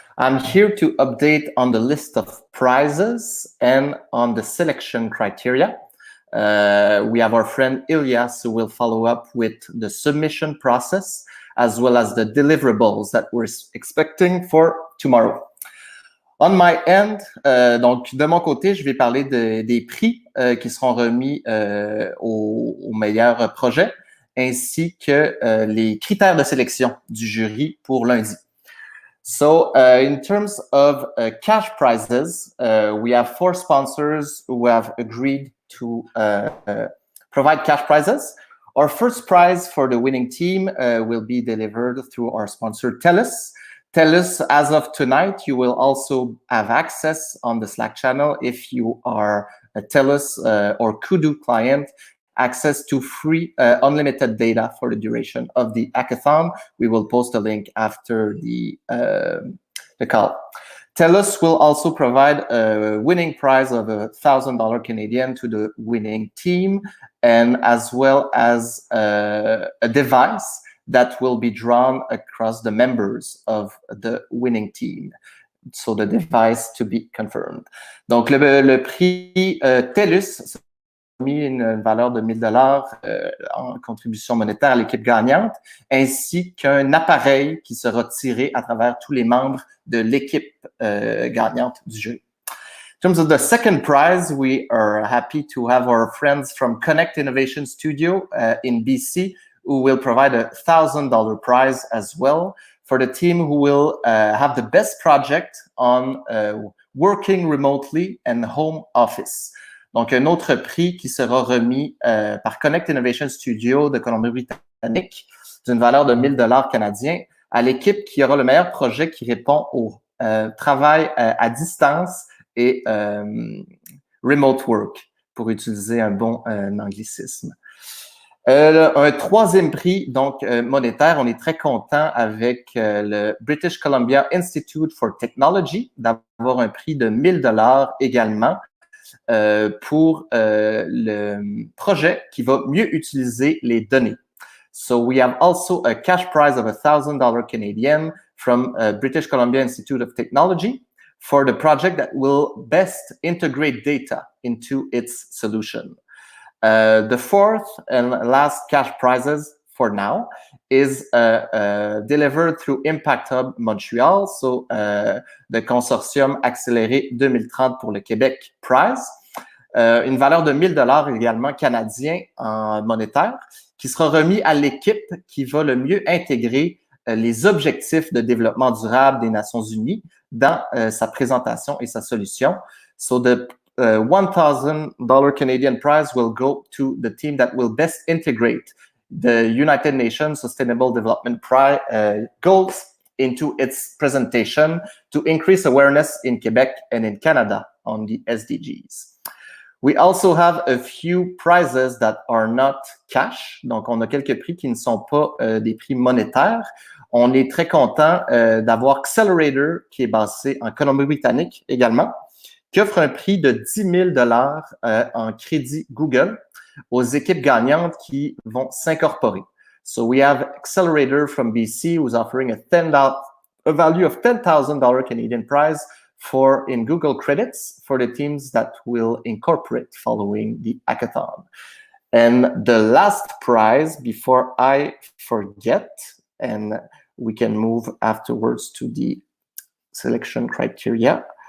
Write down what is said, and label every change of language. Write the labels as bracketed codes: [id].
[en] I'm here to update on the list of prizes and on the selection criteria. We have our friend Ilias who will follow up with the submission process as well as the deliverables that we're expecting for tomorrow. On my end, [fr] donc de mon côté, je vais parler des prix qui seront remis aux meilleurs projets, ainsi que les critères de sélection du jury pour lundi. [en] So in terms of cash prizes, we have 4 sponsors who have agreed to provide cash prizes. Our first prize for the winning team will be delivered through our sponsor TELUS. TELUS, as of tonight, you will also have access on the Slack channel if you are a TELUS or Kudu client, access to free unlimited data for the duration of the hackathon. We will post a link after the call. TELUS will also provide a winning prize of $1,000 Canadian to the winning team, and as well as a device that will be drawn across the members of the winning team. So the device to be confirmed. [fr] Donc, le prix TELUS a mis une valeur de 1 000 $ en contribution monétaire à l'équipe gagnante, ainsi qu'un appareil qui sera tiré à travers tous les membres de l'équipe gagnante du jury. [en] In terms of the second prize, we are happy to have our friends from Connect Innovation Studio in BC who will provide a $1,000 prize as well for the team who will have the best project on working remotely and home office. [fr] Donc, un autre prix qui sera remis par Connect Innovation Studio de Colombie-Britannique d'une valeur de 1 000 $ canadiens à l'équipe qui aura le meilleur projet qui répond au travail à distance et remote work, pour utiliser un bon anglicisme. Un troisième prix, donc monétaire, on est très content avec le British Columbia Institute for Technology d'avoir un prix de 1 000 $ également pour le projet qui va mieux utiliser les données. [en] So we have also a cash prize of $1,000 Canadian from British Columbia Institute of Technology for the project that will best integrate data into its solution. The fourth and last cash prizes for now is delivered through Impact Hub Montreal, so the [fr] consortium accéléré 2030 pour le Québec Prize, une valeur de 1 000 $ également canadiens en monétaire, qui sera remis à l'équipe qui va le mieux intégrer les objectifs de développement durable des Nations Unies dans sa présentation et sa solution. [en] So the $1,000 Canadian prize will go to the team that will best integrate the United Nations Sustainable Development goals into its presentation to increase awareness in Quebec and in Canada on the SDGs. We also have a few prizes that are not cash. [fr] Donc, on a quelques prix qui ne sont pas des prix monétaires. On est très content d'avoir Accelerator, qui est basé en Colombie-Britannique également, qui offre un prix de 10 000 $ en crédit Google aux équipes gagnantes qui vont s'incorporer. [en] So we have Accelerator from BC who's offering a value of $10,000 Canadian prize in Google credits for the teams that will incorporate following the hackathon. And the last prize, before I forget, and we can move afterwards to the selection criteria.